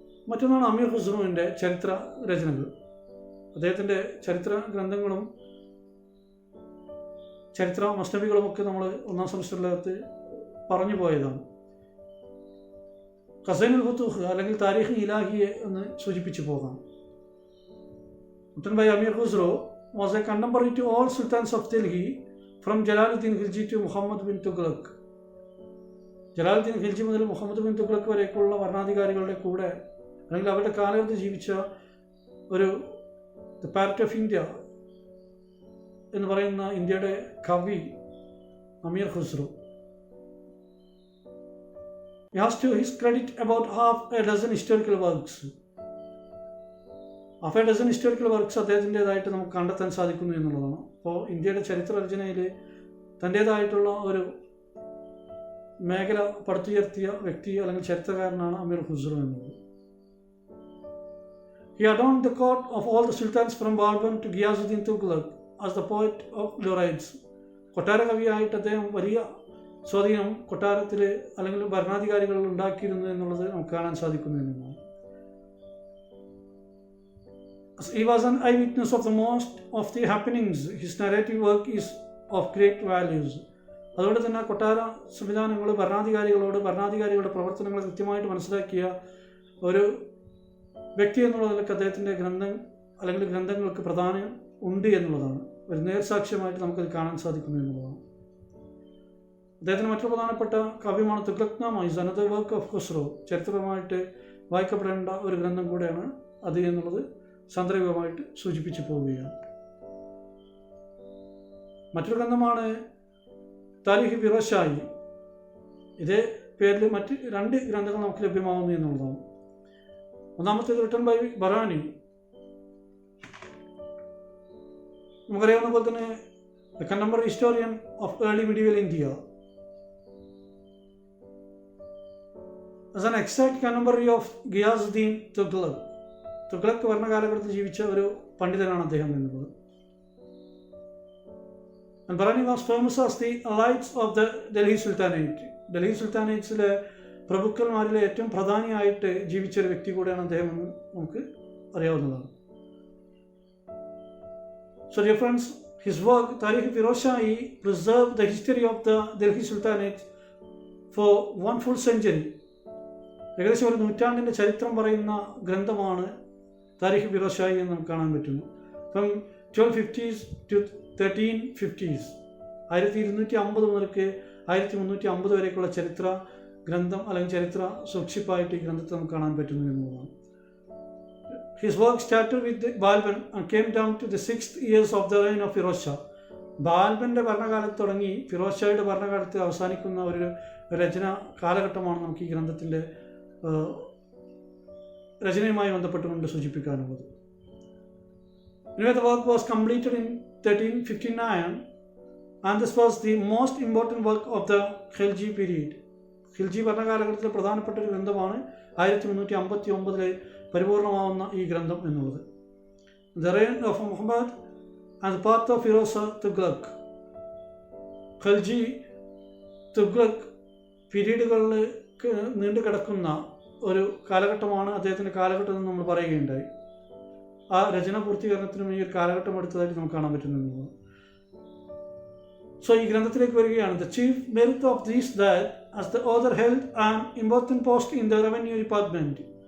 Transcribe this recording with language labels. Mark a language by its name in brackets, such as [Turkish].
[Malayalam] മറ്റൊന്നാണ് അമീർ ഖുസ്രുവിൻ്റെ ചരിത്ര രചനകൾ. അദ്ദേഹത്തിൻ്റെ ചരിത്ര ഗ്രന്ഥങ്ങളും ചരിത്ര മസ്നബികളുമൊക്കെ നമ്മൾ ഒന്നാം സെമസ്റ്ററിനകത്ത് പറഞ്ഞു പോയതാണ്. ഖസൈനുൽ ഫുതൂഹ് അല്ലെങ്കിൽ താരീഖ് ഇലാഹിയെ എന്ന് സൂചിപ്പിച്ചു പോകാം. [English] written by Amir Khusro was a contemporary to all sultans of Delhi from Jalaluddin Khilji to Muhammad bin Tughlaq. [Malayalam] Jalaluddin Khilji മുതൽ മുഹമ്മദ് ബിൻ തുഗ്ലക്ക് വരെയൊക്കെയുള്ള ഭരണാധികാരികളുടെ കൂടെ അല്ലെങ്കിൽ അവരുടെ കാലഘട്ടത്തിൽ ജീവിച്ച ഒരു [English] the parrot of India [Malayalam] എന്ന് പറയുന്ന ഇന്ത്യയുടെ കവി അമീർ Khusrau. [English] He has to his credit about half a dozen historical works. Historical works [Malayalam] അദ്ദേഹത്തിൻ്റെതായിട്ട് നമുക്ക് കണ്ടെത്താൻ സാധിക്കുന്നു എന്നുള്ളതാണ്. അപ്പോൾ ഇന്ത്യയുടെ ചരിത്ര രചനയിൽ തൻ്റേതായിട്ടുള്ള ഒരു മേഖല പടുത്തുയർത്തിയ വ്യക്തി അല്ലെങ്കിൽ ചരിത്രകാരനാണ് അമീർ ഖുസ്രു എന്നുള്ളത്. [English] He adorned the court of all the sultans from Balban to Ghiyasuddin Tughlaq as the poet of Lorides. [Malayalam] കൊട്ടാര കവിയായിട്ട് അദ്ദേഹം വലിയ സ്വാധീനം കൊട്ടാരത്തിൽ അല്ലെങ്കിൽ ഭരണാധികാരികളിൽ ഉണ്ടാക്കിയിരുന്നു എന്നുള്ളത് നമുക്ക് കാണാൻ സാധിക്കുന്നു എന്നുള്ളതാണ്. [English] He was an eyewitness of the most of the happenings. His narrative work is of great values. [Malayalam] അതുകൊണ്ട് തന്നെ കൊട്ടാര സംവിധാനങ്ങൾ ഭരണാധികാരികളുടെ പ്രവർത്തനങ്ങൾ കൃത്യമായിട്ട് മനസ്സിലാക്കിയ ഒരു വ്യക്തി എന്നുള്ളതിലൊക്കെ അദ്ദേഹത്തിൻ്റെ ഗ്രന്ഥങ്ങൾക്ക് പ്രാധാന്യം ഉണ്ട് എന്നുള്ളതാണ്. ഒരു നേർസാക്ഷ്യമായിട്ട് നമുക്കത് കാണാൻ സാധിക്കുന്നു എന്നുള്ളതാണ്. അദ്ദേഹത്തിന് മറ്റൊരു പ്രധാനപ്പെട്ട കാവ്യമാണ് തുഗ്ലക്നാമ [English] Is another work of Khusrau. [Malayalam] ചരിത്രപരമായിട്ട് വായിക്കപ്പെടേണ്ട ഒരു ഗ്രന്ഥം കൂടെയാണ് അത് എന്നുള്ളത് സാന്ദർഭികമായിട്ട് സൂചിപ്പിച്ചു പോവുകയാണ്. മറ്റൊരു ഗ്രന്ഥമാണ് താരിഖ് ഫിറോസ് ഷാഹി. ഇതേ പേരിൽ മറ്റ് 2 ഗ്രന്ഥങ്ങൾ നമുക്ക് ലഭ്യമാവുന്നു എന്നുള്ളതാണ്. ഒന്നാമത്തേത് [English] Written by Barani. [Malayalam] നമുക്കറിയാവുന്ന പോലെ തന്നെ [English] The contemporary historian of early medieval India. As an exact contemporary of Ghiyasuddin Tughlaq. [Malayalam] Tughlaq ഭരണകാലഘട്ടത്തിൽ ജീവിച്ച ഒരു പണ്ഡിതനാണ് അദ്ദേഹം എന്നുള്ളത്. [English] And Barani was famous as the elites of the Delhi Sultanate. [Malayalam] Delhi സുൽത്താനേറ്റ്സിലെ പ്രഭുക്കന്മാരിലെ ഏറ്റവും പ്രധാനിയായിട്ട് ജീവിച്ചൊരു വ്യക്തി കൂടെയാണ് അദ്ദേഹം എന്ന് നമുക്ക് അറിയാവുന്നതാണ്. [English] So dear friends, his work Tarikh Firoz Shahi preserved the history of the Delhi Sultanate for 1 full century. [Malayalam] ഏകദേശം ഒരു നൂറ്റാണ്ടിൻ്റെ ചരിത്രം പറയുന്ന ഗ്രന്ഥമാണ് താരിഖ് ഫിറോസ് ഷാഹി എന്ന് നമുക്ക് കാണാൻ പറ്റുന്നു. [English] from 1250s to 1350s, [Malayalam] 1250 മുതൽക്ക് 1350 വരേക്കുള്ള ചരിത്ര ഗ്രന്ഥം അല്ലെങ്കിൽ ചരിത്ര സൂക്ഷിപ്പായിട്ട് ഈ ഗ്രന്ഥത്തെ നമുക്ക് കാണാൻ പറ്റുന്നു എന്നുള്ളതാണ്. [English] His work started with Balban and came down to the 6th years of the reign of Firoz Shah. [Malayalam] ബാൽബൻ്റെ ഭരണകാലത്ത് തുടങ്ങി ഫിറോസ് ഷായുടെ ഭരണകാലത്ത് അവസാനിക്കുന്ന ഒരു രചന കാലഘട്ടമാണ് നമുക്ക് ഈ ഗ്രന്ഥത്തിൻ്റെ രചനയുമായി ബന്ധപ്പെട്ടുകൊണ്ട് സൂചിപ്പിക്കാനുള്ളത്. [English] Anyway, the work was completed in 1359 and this was the most important work of the Khilji period. [Malayalam] Khilji ഭരണകാലഘട്ടത്തിലെ പ്രധാനപ്പെട്ട ഒരു ഗ്രന്ഥമാണ് 1359 പരിപൂർണമാവുന്ന ഈ ഗ്രന്ഥം എന്നുള്ളത്. [English] The reign of Muhammad and the path of Firoz Tughlaq. [Malayalam] Khilji Tughlaq പീരീഡുകളിൽ നീണ്ടു കിടക്കുന്ന ഒരു കാലഘട്ടമാണ് അദ്ദേഹത്തിൻ്റെ കാലഘട്ടം എന്ന് നമ്മൾ പറയുകയുണ്ടായി. ആ രചന പൂർത്തീകരണത്തിനും ഈ ഒരു കാലഘട്ടം എടുത്തതായിട്ട് നമുക്ക് കാണാൻ പറ്റുന്നു. സോ ഈ ഗ്രന്ഥത്തിലേക്ക് വരികയാണ്. [English] The chief merit of these that as the author held an important post in the revenue department.